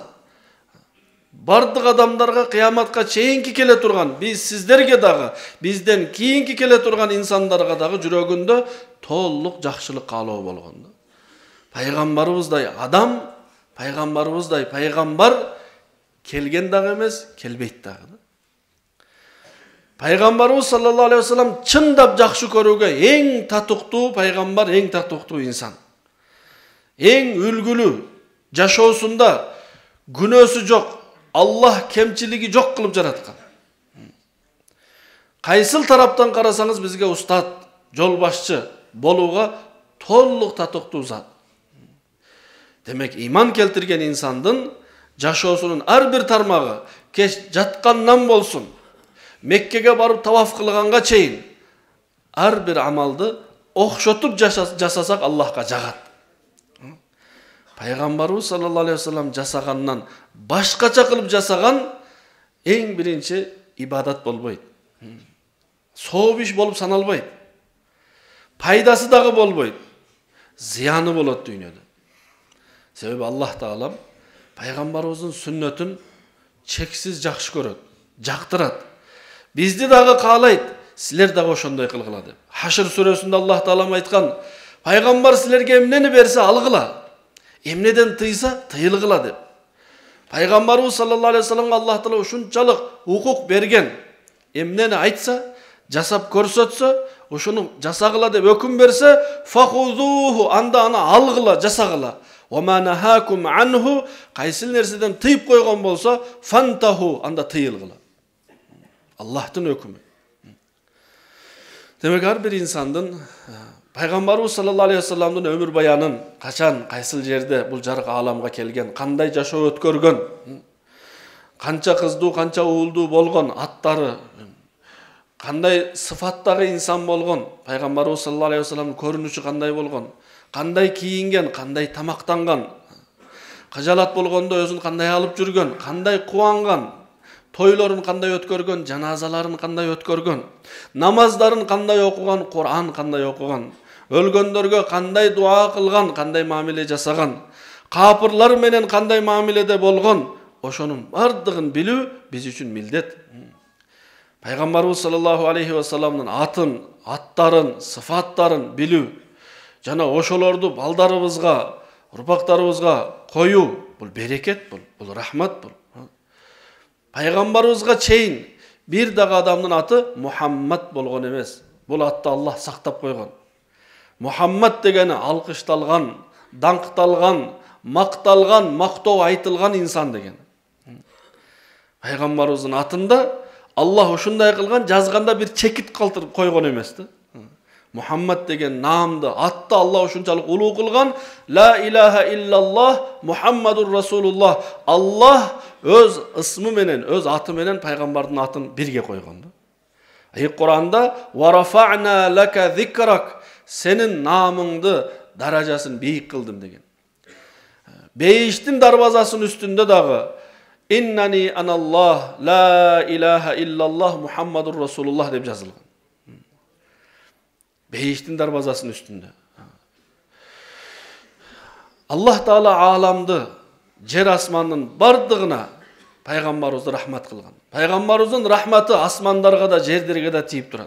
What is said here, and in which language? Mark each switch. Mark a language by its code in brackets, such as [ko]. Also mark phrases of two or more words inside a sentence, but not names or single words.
[ky] Бардык адамдарга кыяматка чейинки келе турган, биз сиздерге дагы, бизден кийинки келе турган инсандарга дагы жүрөгүндө толук жакшылык каалоо болгон. Пайгамбарыбыздай адам, пайгамбарыбыздай пайгамбар келген дагы эмес, келбейт дагы. Пайгамбарыбыз [ar] صلى الله عليه وسلم [ky] чындап жакшы көрүүгө эң татыктуу пайгамбар, эң татыктуу инсан. Эң үлгүлүү, жашоосунда күнөөсү жок, Allah кемчилиги жок кылып жараткан. Кайсыл тараптан карасаңыз бизге устат, жол башчы болууга толук татыктуу зат. Демек, иман келтирген инсандын жашоосунун ар бир тармагы, кеч жаткандан болсун, Меккеге барып таваф кылганга чейин ар бир амалды окшотуп жасасак Аллахка жагат. Пайгамбарыбыз [ar] صلى الله عليه وسلم [ky] жасагандан башкача кылып жасаган эң биринчи ибадат болбойт. Сооп иш болуп саналбайт. Пайдасы дагы болбойт. Зыяны болот дүйнөдө. Себеби Аллах Таалам пайгамбарыбыздын сүннөтүн чексиз жакшы көрөт, жактырат. Бизди дагы каалайт, силер дагы ошондой кылгыла деп. Хашр сүрөсүндө Аллах Таалам айткан, пайгамбар силерге эмнени берсе алгыла, эмнеден тыйса тыйылгыла деп. Пайгамбарыбыз [ar] صلى الله عليه وسلم [ky] Аллах Таала ушунчалык укук берген, эмнени айтса, жасап көрсөтсө, ошону жасагыла деп өкүм берсе, фахузуху, анда аны алгыла, жасагыла. [ar] وما نهاكم عنه, [ky] кайсыл нерседен тыйып койгон болсо, фантаху, анда тыйылгыла. Аллахтын өкүмү. Демек, ар бир инсандын Пайгамбарыбыз [ar] صلى الله عليه [ky] sellem'дин өмүр баянын качан, кайсыл жерде бул жарык ааламга келген, кандай жашоо өткөргөн, канча кыздуу, канча уулдуу болгон, аттары, кандай сыфаттагы инсан болгон, Пайгамбарыбыз [ar] صلى الله عليه [ky] sellem'дин көрүнүшү кандай болгон, кандай кийинген, кандай тамактанган, кажалат болгондо өзүн кандай алып жүргөн, кандай кубанган, тойлорун кандай өткөргөн, жаназаларын кандай өткөргөн, намаздарын кандай окуган, Кур'ан кандай окуган, өлгөндөргө кандай дуа кылган, кандай мамиле жасаган, капырлар менен кандай мамиледе болгон, ошонун бардыгын билүү биз үчүн милдет. Пайгамбарыбыз [ar] صلى الله عليه [ky] sellem'дин атын, аттарын, сыфаттарын билүү жана ошолорду балдарыбызга, урпактарыбызга коюу, бул берекет, бул рахмат бул. Пайгамбарыбызга чейин бир дагы адамдын аты Мухаммад болгон эмес. Бул атты Аллах сактап койгон. Мухаммад дегени алкышталган, даңкталган, макталган, мактоо айтылган инсан деген. Пайгамбарыбыздын атында Аллах ушундай кылган, жазганда бир чекит калтырып койгон эмес да. Мухаммад деген наамды, атты Аллах ушунчалык улуу кылган. [ar] لا إله إلا الله محمد رسول الله. [ky] Аллах өз ысмы менен, өз аты менен пайгамбардын атын бирге койгон да. Куранда [ar] ورفعنا لك ذكرك, [ky] сенин наамыңды, даражасын бийик кылдым деген. Бейиштин дарбазасынын үстүндө дагы [ar] إنني أنا الله لا إله إلا الله محمد رسول الله [ky] деп жазылган. Бейиштин дарбазасынын үстүндө. Аллах Таала ааламды, жер асмандын бардыгына пайгамбарыбызды рахмат кылган. Пайгамбарыбыздын рахматы асмандарга да, жерлерге да тийип турат.